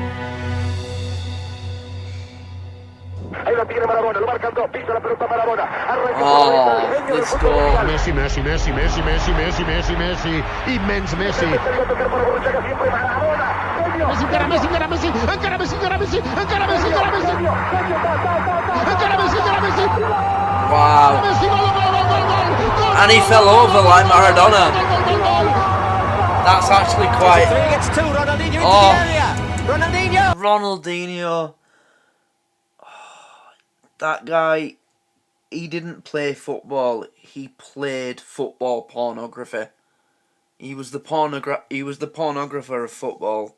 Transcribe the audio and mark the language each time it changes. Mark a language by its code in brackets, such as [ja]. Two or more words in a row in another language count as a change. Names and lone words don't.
[en] Oh, let's go. [ca] Messi, Messi, Messi, Messi, Messi, Messi, Messi, Messi, immens Messi. Messi, encara Messi, encara Messi, encara Messi, encara Messi, encara Messi, encara Messi. Encara Messi, encara Messi. [en] Wow. [ca] Messi, gol, gol, gol, gol, gol. [en] And he fell over like Maradona. That's actually quite... Oh, Ronaldinho. Oh, that guy, he didn't play football. He played football pornography. He was the pornographer of football.